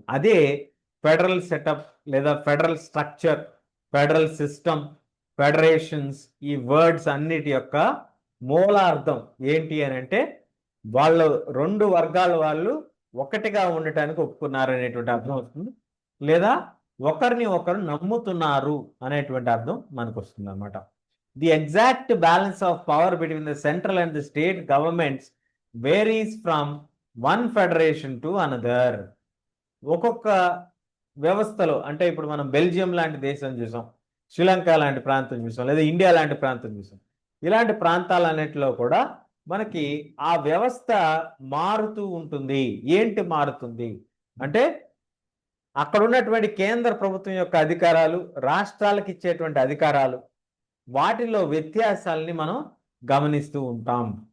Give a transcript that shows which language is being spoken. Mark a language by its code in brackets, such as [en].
[te] అదే federal setup లేదా federal structure, federal system, federations, ఈ వర్డ్స్ అన్నిటి యొక్క మూలార్థం ఏంటి అని అంటే వాళ్ళు రెండు వర్గాల వాళ్ళు ఒకటిగా ఉండటానికి ఒప్పుకున్నారు అనేటువంటి అర్థం వస్తుంది, లేదా ఒకరిని ఒకరు నమ్ముతున్నారు అనేటువంటి అర్థం మనకు వస్తుంది అన్నమాట. [en] The exact balance of power between the central and the state governments varies from one federation to another. [te] ఒక్కొక్క వ్యవస్థలో అంటే ఇప్పుడు మనం బెల్జియం లాంటి దేశం చూసాం, శ్రీలంక లాంటి ప్రాంతం చూసాం, లేదా ఇండియా లాంటి ప్రాంతం చూసాం. ఇలాంటి ప్రాంతాలన్నిటిలో కూడా మనకి ఆ వ్యవస్థ మారుతూ ఉంటుంది. ఏంటి మారుతుంది అంటే అక్కడ ఉన్నటువంటి కేంద్ర ప్రభుత్వం యొక్క అధికారాలు, రాష్ట్రాలకు ఇచ్చేటువంటి అధికారాలు, వాటిలో వ్యత్యాసాలని మనం గమనిస్తూ ఉంటాం.